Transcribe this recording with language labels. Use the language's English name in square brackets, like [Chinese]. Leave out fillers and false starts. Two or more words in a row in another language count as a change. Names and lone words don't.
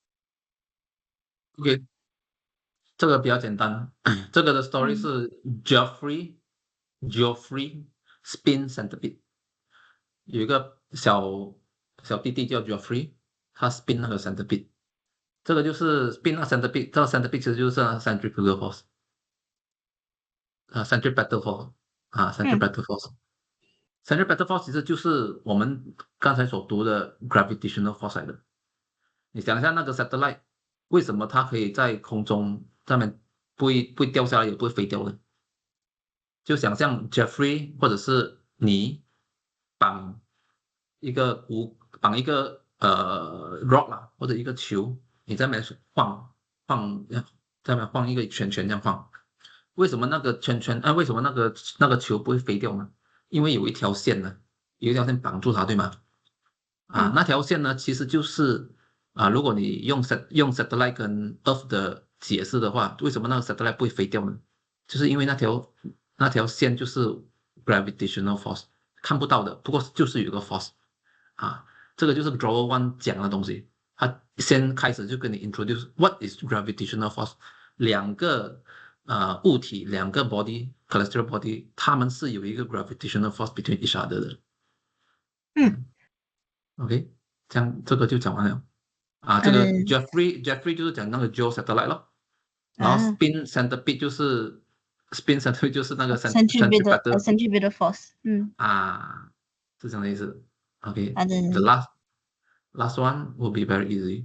[Chinese] OK，这个比较简单。这个的 story 是 Geoffrey [English] spin centipede， [Chinese] 有一个小弟弟叫 Geoffrey，他 spin 那个 centipede。这个就是 spin 那个 centipede，这个 centipede 其实就是 [English] centrifugal force，centripetal force，centripetal force。 centripetal force [Chinese] 其实就是我们刚才所读的 [English] gravitational force [Chinese] 来的。你想一下那个 satellite，为什么它可以在空中上面不会掉下来，也不会飞掉呢？就想象 Jeffrey 或者是你绑绑一个rock 啦，或者一个球，你在那边晃，在那边晃一个圈圈这样晃。为什么那个圈圈为什么那个球不会飞掉呢？因为有一条线呢，有一条线绑住它，对吗？那条线呢，其实就是如果你用 satellite 跟 Earth 的解释的话，为什么那个 satellite 不会飞掉呢？就是因为那条线就是 [English] gravitational force， [Chinese] 看不到的，不过就是有一个 force 这个就是 Drawer One 讲的东西。他先开始就跟你 [English] introduce what is gravitational force， [Chinese] 两个物体，两个 [English] celestial body， [Chinese] 它们是有一个 [English] gravitational force between each other [Chinese] 的。OK， 这样这个就讲完了。这个 Jeffrey 就是讲那个 [English] Geo satellite [Chinese] 咯，然后 [English] spin centipede [Chinese] 就是那个 centripetal [English] centripetal force。 [Chinese] 是这样的意思。OK，好的 [English] the last one will be very easy.